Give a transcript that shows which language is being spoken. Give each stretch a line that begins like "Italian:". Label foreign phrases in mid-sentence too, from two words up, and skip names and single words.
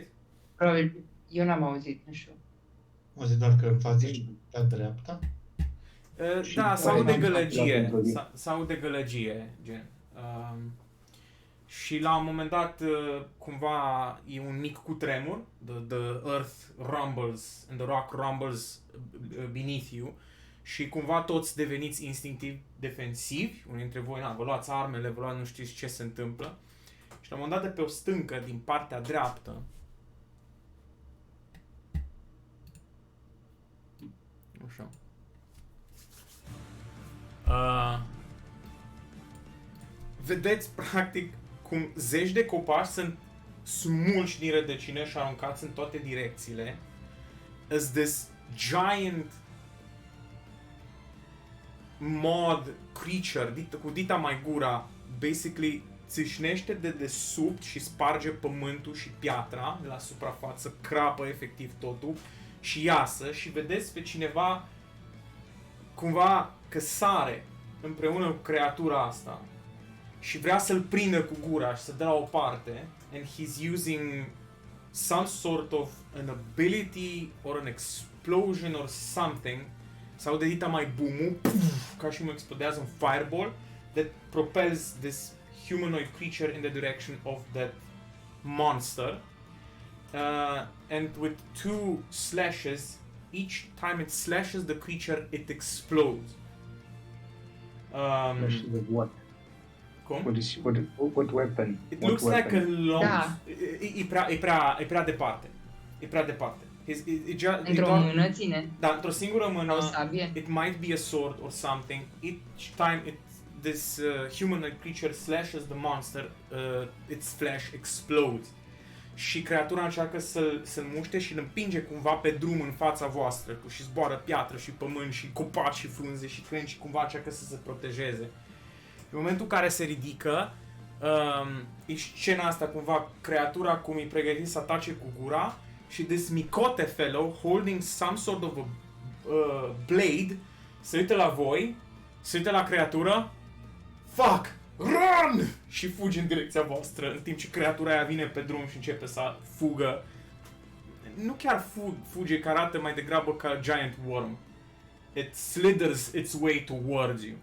Romanian: Probabil, eu n-am auzit, nu știu. O zi doar că în față și pe dreapta. Da, Și s-aude n-am gălăgie, aflat într-o zi. s-aude gălăgie, gen. Și la un moment dat, cumva, e un mic cutremur,
English: the earth rumbles and the rock rumbles beneath you
Romanian: și cumva toți deveniți instinctiv defensivi, unii dintre voi, vă luați armele, vă luați, nu știți ce se întâmplă. Și la un moment dat, de pe o stâncă, din partea dreaptă, așa, vedeți, practic, cum zeci de copaci sunt smulși din rădăcină și aruncați în toate direcțiile.
English: As this giant mod creature,
Romanian: cu dita mai gura, basically țâșnește de desubt și sparge pământul și piatra de la suprafață, crapă efectiv totul și iasă și vedeți pe cineva cumva că sare împreună cu creatura asta și vrea să-l prindă cu gura și să dea la o parte,
English: and he's using some sort of an ability or an explosion or something,
Romanian: sau de dita mai boom, ca și cum explodează un
English: fireball that propels this humanoid creature in the direction of that monster, and with two slashes, each time it slashes the creature, it explodes. With what?
Romanian: Cum?
English: What weapon? It What looks like a long...
Romanian: Da. E prea departe. E prea departe. Într-o mână ține. Da, într-o singură mână. O sabie.
English: It might be a sword or something. Each time this humanoid creature slashes the monster, its flesh explodes.
Romanian: Și creatura încearcă să-l muște și îl împinge cumva pe drum în fața voastră. Și zboară piatră și pământ și copaci și frunze și crengi și cumva încearcă să se protejeze. În momentul în care se ridică, e scena asta cumva, creatura cum e pregătit să atace cu gura și
English: this micote fellow holding some sort of a blade
Romanian: se uită la voi, se uită la creatură,
English: fuck, run!
Romanian: Și fuge în direcția voastră, în timp ce creatura aia vine pe drum și începe să fugă. Nu chiar fuge, că arată mai degrabă ca
English: a giant worm. It slithers its way towards you.